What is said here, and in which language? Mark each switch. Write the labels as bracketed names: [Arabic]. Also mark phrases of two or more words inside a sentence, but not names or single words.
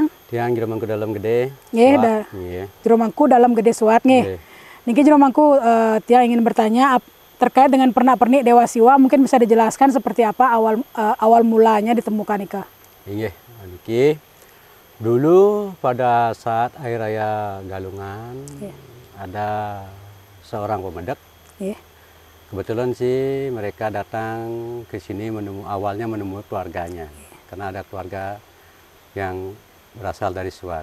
[Indonesian] jero mangku dalam gede. Jero mangku dalam gede Suat niki jero mangku tiang ingin bertanya terkait dengan pernak-pernik Dewa Siwa, mungkin bisa dijelaskan seperti apa awal mulanya ditemukan nika? Niki dulu pada saat hari raya Galungan ada seorang pemedek. Kebetulan sih mereka datang ke sini awalnya menemui keluarganya. Karena ada keluarga yang berasal dari Suat.